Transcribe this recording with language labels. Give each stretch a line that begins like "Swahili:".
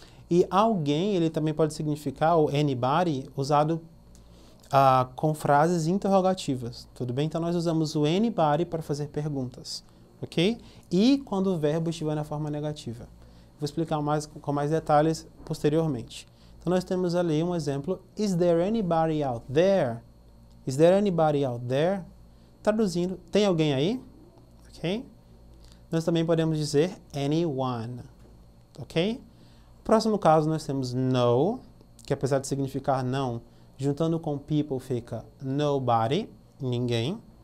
Portuguese: E alguém, ele também pode significar, o anybody, usado com frases interrogativas, tudo bem? Então, nós usamos o anybody para fazer perguntas, ok? E quando o verbo estiver na forma negativa. Vou explicar com mais detalhes posteriormente. Então, nós temos ali um exemplo.
English: Is there anybody out there? Is there anybody out there?
Portuguese: Traduzindo, tem alguém aí? Ok? Nós também podemos dizer anyone, ok? Próximo caso, nós temos no, que apesar de significar não, juntando com people fica nobody, ninguém.